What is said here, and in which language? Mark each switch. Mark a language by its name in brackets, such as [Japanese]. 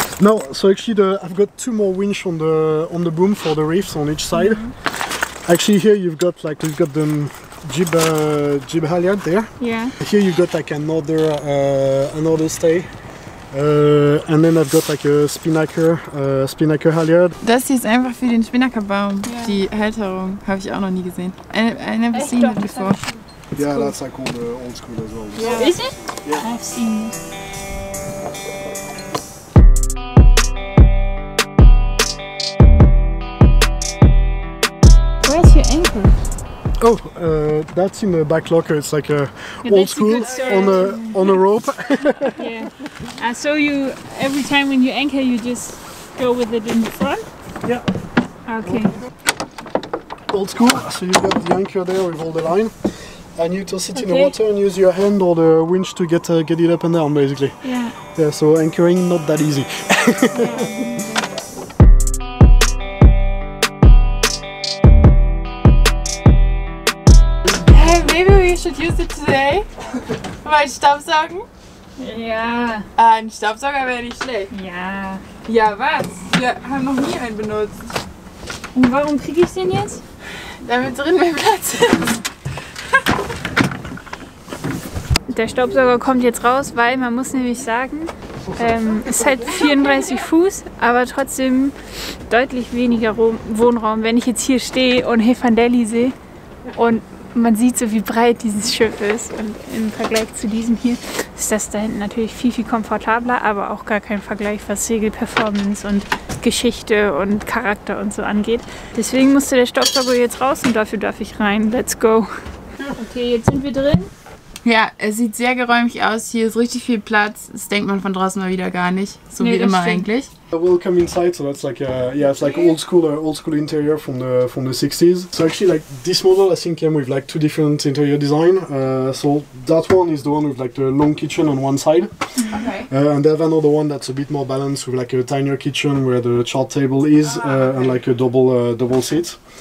[English] No, so actually I've got two more winch on the boom for the reefs on each side. Actually here you've got the jib halyard there. Yeah. Here you got like another stay. And then I've got like a Spinnaker halyard. [German] Das hier ist einfach für den Spinnakerbaum. Die Halterung habe ich auch noch nie gesehen. [English] I never seen it before. Yeah, that's like old school as well. Yeah. Is it? Yeah. I've seen it. Where's your anchor? Oh, that's in the back locker. It's like a old school on a rope. Yeah. So you every time when you anchor, you just go with it in the front? Yeah. Okay. Old school. So you've got the anchor there with all the line, and you to sit in the water and use your hand or the winch to get it up and down, basically. Yeah. Yeah. So anchoring not that easy. Maybe we should use it today. [German] Mal Staubsaugen? Ja. Ein Staubsauger wäre nicht schlecht. Ja. Ja, was? Wir haben noch nie einen benutzt. Und warum kriege ich den jetzt? Damit drin mehr Platz ist. Der Staubsauger kommt jetzt raus, weil man muss nämlich sagen, es ist halt 34 Fuß, aber trotzdem deutlich weniger Wohnraum. Wenn ich jetzt hier stehe und Hefandeli sehe und man sieht so, wie breit dieses Schiff ist, und im Vergleich zu diesem hier ist das da hinten natürlich viel, viel komfortabler, aber auch gar kein Vergleich, was Segelperformance und Geschichte und Charakter und so angeht. Deswegen musste der Staubsauger jetzt raus und dafür darf ich rein. [English] Let's go! [German] Okay, jetzt sind wir drin. Ja, es sieht sehr geräumig aus. Hier ist richtig viel Platz. Das denkt man von draußen mal wieder gar nicht. So wie immer eigentlich. [English] We'll come inside, so that's like it's like old school interior from the 60s. So actually, like this model, I think came with like two different interior design. So that one is the one with like the long kitchen on one side, and they have another one that's a bit more balanced with like a tinier kitchen where the chart table is and like a double seat.